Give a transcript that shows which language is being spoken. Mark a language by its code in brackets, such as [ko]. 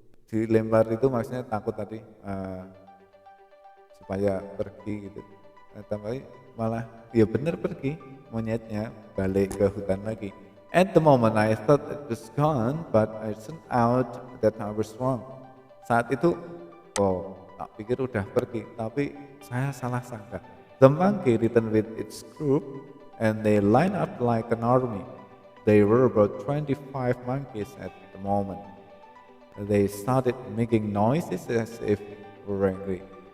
[id] Dilempar itu maksudnya takut tadi supaya pergi gitu. Tapi malah dia benar pergi, monyetnya balik ke hutan lagi. [en] At the moment I thought it was gone, but it turned out that I was wrong. [id] Saat itu, tak pikir udah pergi, tapi saya salah sangka. [en] The monkey returned with its group, and they lined up like an army. There were about 25 monkeys at the moment. They started making noises as if were angry.